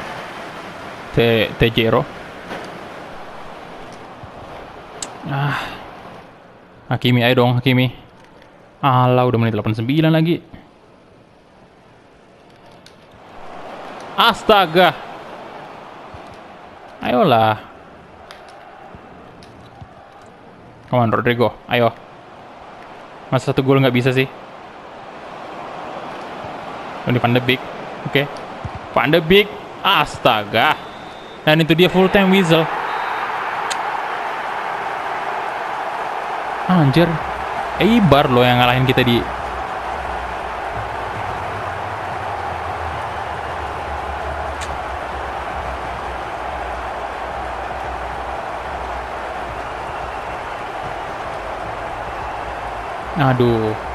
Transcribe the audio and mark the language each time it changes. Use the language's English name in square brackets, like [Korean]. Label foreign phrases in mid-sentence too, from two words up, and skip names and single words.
[Indonesian] Tejero. Hakimi, ayo dong, Hakimi. Alah, udah menit 89 lagi. Astaga. Ayolah. [English] Come on, Rodrigo. [Indonesian] Ayo. Masa 1 gol nggak bisa sih? Ini Van de Beek. Oke. Van de Beek. Astaga. Dan itu dia [English] full time whistle. [Indonesian] Anjir. Eibar loh yang ngalahin kita di... Aduh.